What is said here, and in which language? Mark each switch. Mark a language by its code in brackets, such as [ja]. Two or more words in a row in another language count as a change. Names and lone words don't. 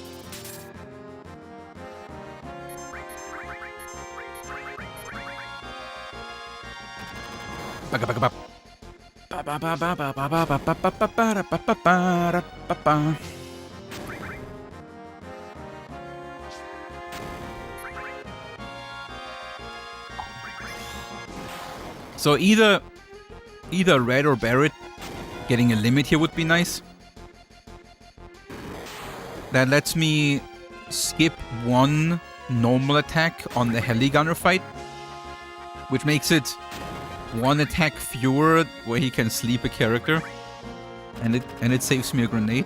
[en] Ba ba ba ba. Ba ba ba ba ba ba ba ba ba ba ba ba ba ba ba. So either either Red or Barrett getting a limit here would be nice. That lets me skip one normal attack on the Heli Gunner fight, which makes it one attack fewer where he can sleep a character, and it saves me a grenade.